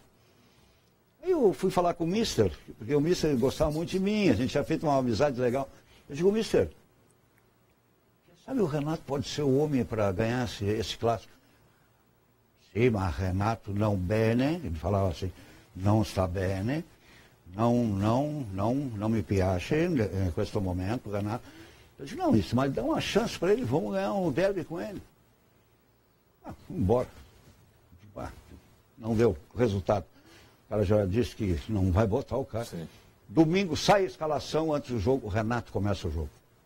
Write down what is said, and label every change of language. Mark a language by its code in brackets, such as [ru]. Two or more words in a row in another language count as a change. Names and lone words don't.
[pt] Aí eu fui falar com o Mister, porque o Mister gostava muito de mim, a gente tinha feito uma amizade legal. Eu digo, Mister, sabe o Renato pode ser o homem para ganhar esse clássico? Sim, mas Renato não bene, ele falava assim, não está bene, [it] não me piace em questo momento, [pt] Renato. Eu disse, não, isso, mas dá uma chance para ele, vamos ganhar um derby com ele. Fui embora. Não deu resultado. O cara já disse que não vai botar o cara. Sim. Domingo sai a escalação, antes do jogo, o Renato começa o jogo.